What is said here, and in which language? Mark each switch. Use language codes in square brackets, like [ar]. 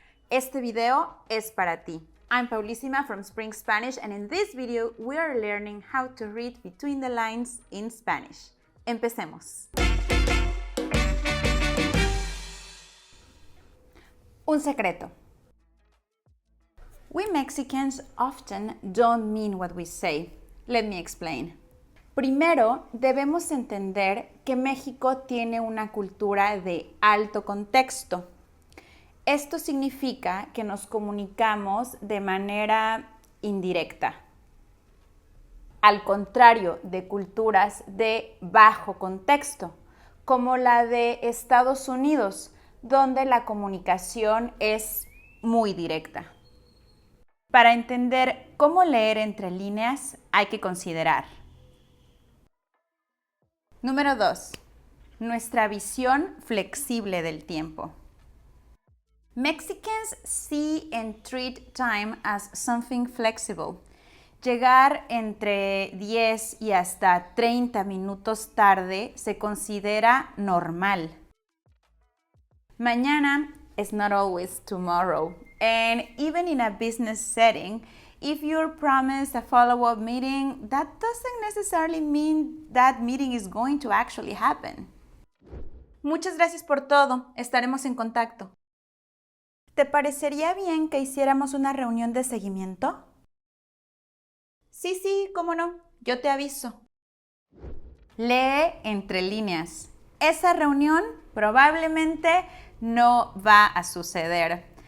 [es] Este video es para ti. [en] I'm Paulísima from Spring Spanish, and in this video we are learning how to read between the lines in Spanish. [es] Empecemos. Un secreto. [en] We Mexicans often don't mean what we say. Let me explain. [es] Primero, debemos entender que México tiene una cultura de alto contexto. Esto significa que nos comunicamos de manera indirecta. Al contrario de culturas de bajo contexto, como la de Estados Unidos, donde la comunicación es muy directa. Para entender cómo leer entre líneas, hay que considerar. Número 2. Nuestra visión flexible del tiempo. [en] Mexicans see and treat time as something flexible. [es] Llegar entre 10 y hasta 30 minutos tarde se considera normal. [en] Mañana is not always tomorrow. And even in a business setting, if you're promised a follow-up meeting, that doesn't necessarily mean that meeting is going to actually happen. [es] Muchas gracias por todo. Estaremos en contacto. ¿Te parecería bien que hiciéramos una reunión de seguimiento? Sí, cómo no. Yo te aviso. Lee entre líneas. Esa reunión probablemente no va a suceder.